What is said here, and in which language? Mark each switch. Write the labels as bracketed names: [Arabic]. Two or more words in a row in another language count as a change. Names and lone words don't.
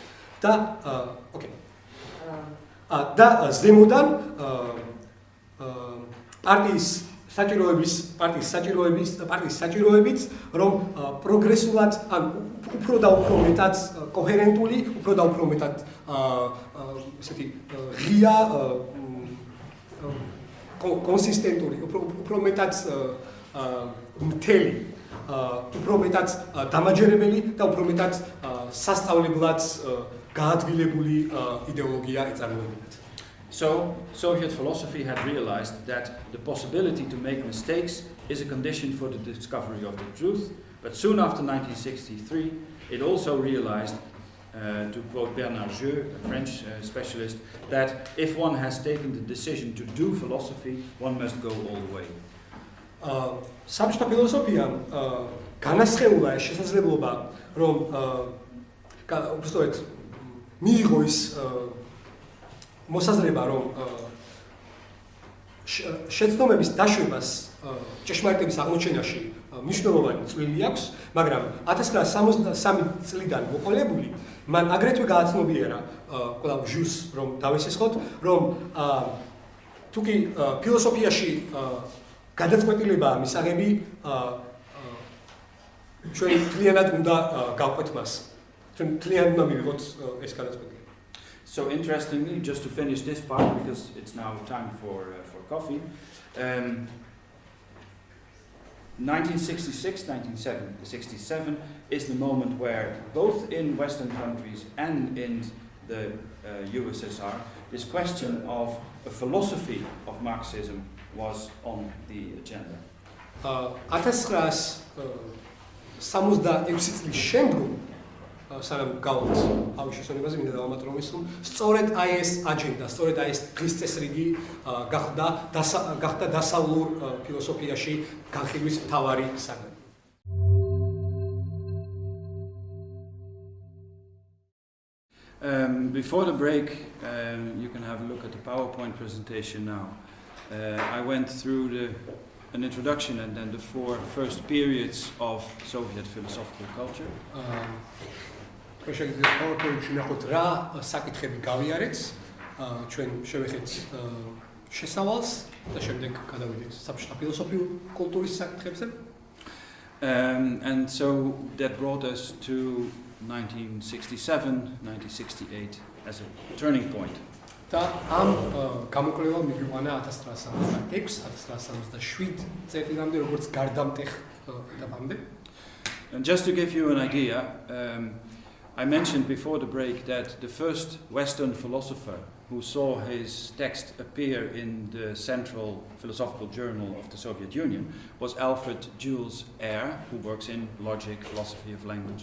[Georgian] და ზემოდან პარტიის საჭიროებით, რომ პროგრესულად, ან უფრო და უფრო მეტად კოჰერენტული, უფრო და უფრო მეტად ესეთი ღია, კონსისტენტური, უფრო მეტად მთელი, უფრო მეტად დამაჯერებელი და უფრო მეტად სასწავლებლად გაადვილებული იდეოლოგია ეწარმოებინათ. [English] So, Soviet philosophy had realized that the possibility to make mistakes is a condition for the discovery of the truth, but soon after 1963, it also realized, to quote Bernard Jeu, a French specialist, that if one has taken the decision to do philosophy, one must go all the way. [Georgian] საბჭოთა ფილოსოფიამ განასხეულა ეს შესაძლებლობა, რომ უბრალოდ მიიღო ის მოსაზრება, რომ შეცდომების დაშვებას ჭეშმარიტების აღმოჩენაში მნიშვნელოვანი წვლილი აქვს, მაგრამ 1973 წლიდან მოყოლებული მან აგრეთვე გააცნობიერა კვლავ ჟუს რომ დავისესხოთ, რომ თუკი ფილოსოფიაში გადაწყვეტილებაა მისაღები ჩვენ თლიანად უნდა გავყვეთ მას. ჩვენ თლიანად უნდა მივიღოთ ეს გადაწყვეტილება. [English] So interestingly, just to finish this part, because it's now time for coffee, 1966, 1967 is the moment where both in Western countries and in the USSR, this question of a philosophy of Marxism was on the agenda. [Georgian] 1966 წლის შემდგომ სანამ გავთ ამის შესაძლებლობაზე მინდა დავამატრო ის რომ სწორედ აი ეს აჯენდა, სწორედ აი ეს დღის წესრიგი გახდა დასავლურ ფილოსოფიაში განხილვის მთავარი საგანი. [English] Before the break, you can have a look at the PowerPoint presentation now. I went through an introduction and then the four first periods of Soviet philosophical culture. [Georgian] Შეიძლება PowerPoint-ში ნახოთ რა საკითხები გავიარეთ, ჩვენ შევეხეთ შესავალს და შემდეგ გადავიდეთ საბჭოთა ფილოსოფიურ კულტურის საკითხებზე. [English] And so that brought us to 1967, 1968 as a turning point. [Georgian] და ამ გამოკვლევა მიგიყვანა 1966, 1967 წლამდე, როგორც გარდამტეხ ეტაპამდე. [English] And just to give you an idea, I mentioned before the break that the first Western philosopher who saw his text appear in the central philosophical journal of the Soviet Union was Alfred Jules Ayer, who works in logic, philosophy of language.